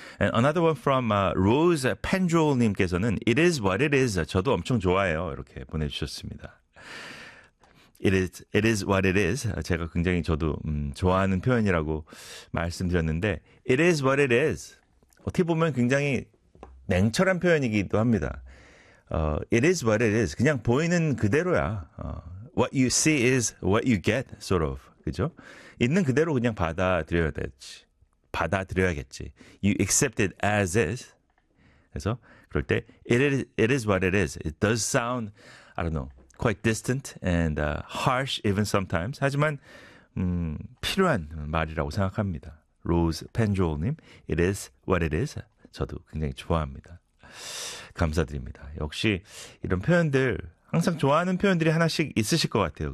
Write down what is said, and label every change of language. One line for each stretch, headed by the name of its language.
English: And another one from Rose Pendrel님께서는 It is what it is.
Korean: 저도 엄청 좋아해요. 이렇게 보내주셨습니다.
English: It is what it is.
Korean: 제가 굉장히 저도 좋아하는 표현이라고 말씀드렸는데 It is what it is. 어떻게 보면 굉장히 냉철한 표현이기도 합니다.
English: It is what it is.
Korean: 그냥 보이는 그대로야.
English: What you see is what you get, sort of.
Korean: 그죠? 있는 그대로 그냥 받아들여야 되지. 받아들여야겠지.
English: You accept it as is.
Korean: 그래서 그럴 때
English: it is what it is. It does sound, I don't know, quite distant and harsh even sometimes.
Korean: 하지만 필요한 말이라고 생각합니다.
English: Rose Pendrel님, it is what it is.
Korean: 저도 굉장히 좋아합니다. 감사드립니다. 역시 이런 표현들, 항상 좋아하는 표현들이 하나씩 있으실 것 같아요.